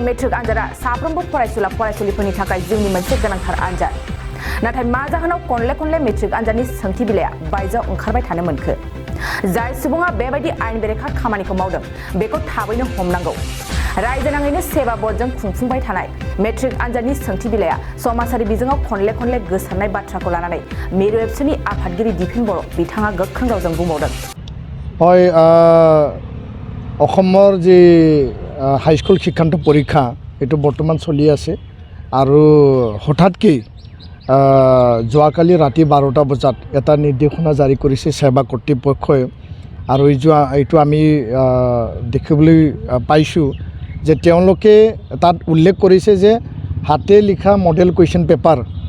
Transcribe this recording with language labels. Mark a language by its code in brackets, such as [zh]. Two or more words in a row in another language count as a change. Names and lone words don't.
[brx] मेट्रिक आनजादा साफ्रोमबो फरायसुला फरायसुलिफोरनि थाखाय जिउनि मोनसे गोनांथार आनजाद नाथाय मा जाहोनाव खनले मेट्रिक आनजादनि सोंथि बिलाइया बायजोआव ओंखारबाय थानो मोनखो जाय सुबुङा बेबायदि आयेन बेरेखा खामानिखौ मावदों बेखौ थाबैनो हमनांगौ रायजो नाङैनो सेबा बर्डजों खुंफुंबाय थानाय मेट्रिक आनजादनि सोंथि बिलाइया समाजारि बिजोङाव खनले गोसारनाय बाथ्राखौ लानानै मेरु एबसुनि आफादगिरि दिपेन बर' बिथाङा गोख्रों रावजों बुंबावदों [as] হয় অসমৰ যে হাইস্কুল শিক্ষান্ত পৰীক্ষা এটো বৰ্তমান চলি আছে আৰু হঠাৎকৈ যোৱাকালি ৰাতি 12টা বজাত এটা নিৰ্দেশনা জাৰি কৰিছে সেবা কৰ্তৃপক্ষই আৰু এইটো আমি দেখিবলৈ পাইছোঁ যে তেওঁলোকে তাত উল্লেখ কৰিছে যে হাতে লিখা [en] model question paper